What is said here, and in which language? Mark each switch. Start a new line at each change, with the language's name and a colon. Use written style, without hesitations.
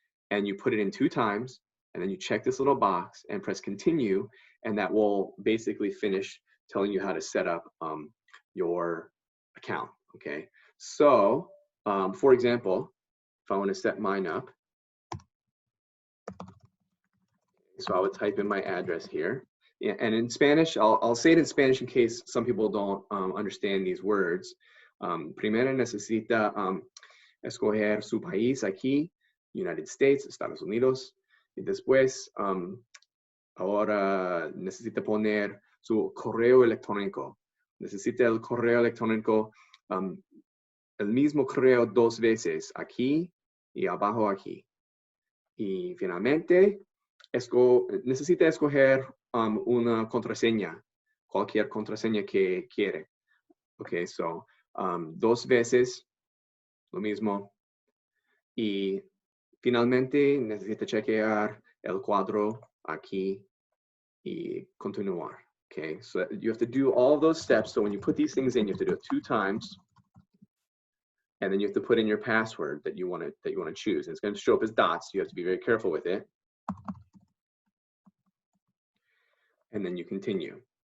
English: And you put it in 2 times, and then you check this little box and press continue, and that will basically finish telling you how to set up your account, okay? So, for example, if I want to set mine up, so I would type in my address here. Yeah, and in Spanish, I'll say it in Spanish in case some people don't understand these words.
Spanish: Primero necesita escoger su país aquí, United States, Estados Unidos. Y después, ahora necesita poner su correo electrónico. Necesita el correo electrónico, el mismo correo 2 veces, aquí y abajo aquí. Y finalmente, necesita escoger una contraseña, cualquier contraseña que quiere. Okay, so 2 veces, lo mismo. Y finalmente necesita chequear el cuadro aquí y continuar.
English: Okay, so you have to do all of those steps. So when you put these things in, you have to do it 2 times. And then you have to put in your password that you want to choose. And it's going to show up as dots. You have to be very careful with it. And then you continue.